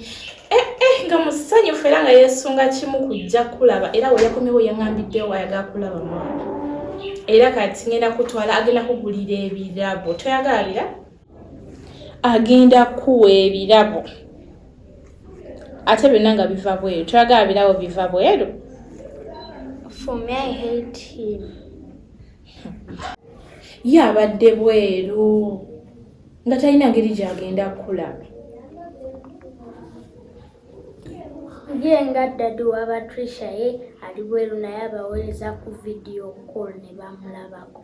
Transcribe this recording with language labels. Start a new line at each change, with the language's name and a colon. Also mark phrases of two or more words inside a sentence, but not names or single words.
Ganda: Nga musanyufu era nga yeesunga kimu kujja kulaba era we yakomyewo yaŋŋambiddewo ayagala kulaba mwana. Era kati ngenda kutwala agenda kugulira ebirabo. Toyagala birabo? Agenda kuwa ebirabo. Ate byonna nga biva bweru. Toyagala birabo biva bweru?
English: For me, I hate him.
Ganda: Ye abadde bweru. Nga talina ngeri gy'agenda kulaba. Ye nga daddy wa Patricia ye ali bweru naye abaweereza ku
English: video call
Ganda: ne bamulabako.